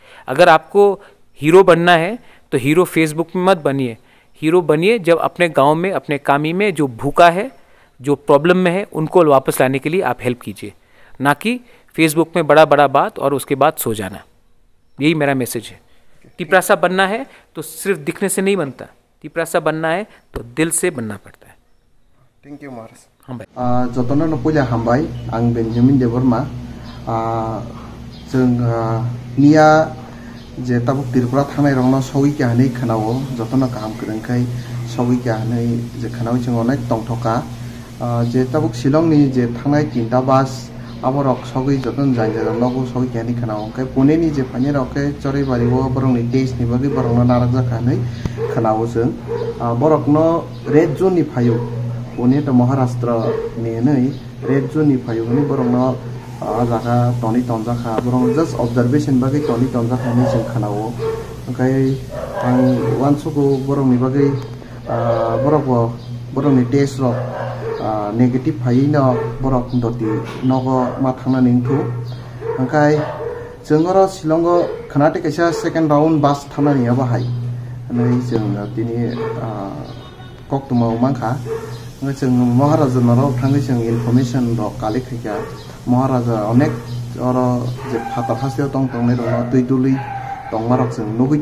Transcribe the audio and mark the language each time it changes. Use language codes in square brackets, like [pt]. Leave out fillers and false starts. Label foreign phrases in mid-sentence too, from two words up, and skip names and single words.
[hi] अगर आपको हीरो बनना है तो हीरो फेसबुक में मत बनिए, हीरो बनिए जब अपने गांव में, अपने कामी में जो भूखा है, जो प्रॉब्लम में है, उनको वापस लाने के लिए आप हेल्प कीजिए, ना कि फेसबुक में बड़ा बड़ा बात और उसके बाद सो जाना। यही मेरा मैसेज है। तिपरासा बनना है तो सिर्फ दिखने से नहीं बनता, तिपरासा बनना है तो दिल से बनना पड़ता है। [en] thank you [hi] महाराज। हाँ भाई। [trp] जतन नपुजा हामबाय आं बेंजामिन देबरमा जों निया जे ताबुक तिरपुरा थांनाय रंगना सौई के हानै खोनावो जतन गाहाम खोदोंखाय सौई के हानै जे खोनावो जों अनेक तंथका जे ताबुक शिलंनि जे थांनाय 3टा बास आबरक सौई जतन जायजा नगो सौई के हानै खोनावो ओंखाय पुनेनि जे फानि रके चरैबारिवो बरंनि टेस्टनि बागै बरंनो नाराग जाखानै खोनावो जों बरकनो रेड जोननि फायु पुणे तो महाराष्ट्र नि रेड जोननि फायु नि बरंनो जागा टनि तनजाखा बरं [en] just observation [trp] बागै टनि तनजाखा नि जों खोनावो ओंखाय आं वानसुको बरंनि बागै बरंनि टेस्ट रक नेगेटिव फायिनो बरक दति नगो मा थांनानै थु ओंखाय जोंगरो शिलंगो खोनाते कैसा [en] second round [trp] बास थांनानै बाहाय नै जों दिनि कक्तुमाव मांखा जों महाराजा नराव थाङै जों इनफरमेशन र कालेक्ट खायगा महाराजा अनेक और जे फाता फासियाव तंनै दङ दैदुलि दंमारक जों नुगै